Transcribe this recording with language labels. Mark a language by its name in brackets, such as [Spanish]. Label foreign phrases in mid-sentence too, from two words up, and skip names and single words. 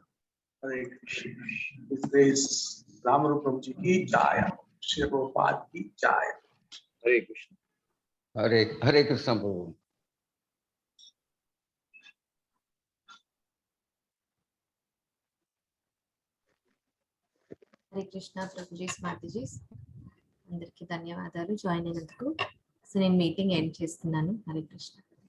[Sanskrit] Hare Krishna. [English] His Grace Ramanuja Prabhuji [Hindi] ki Jaya. Shri Prabhupada ki Jaya. [Sanskrit] Hare Krishna. Hare Krishna Prabhu. [Telugu] హరే కృష్ణ ప్రభుజీస్ మాతాజీస్ అందరికీ ధన్యవాదాలు జాయిన్ అయినందుకు. సో నేను [English] meeting end [Telugu] చేస్తున్నాను. హరే కృష్ణ.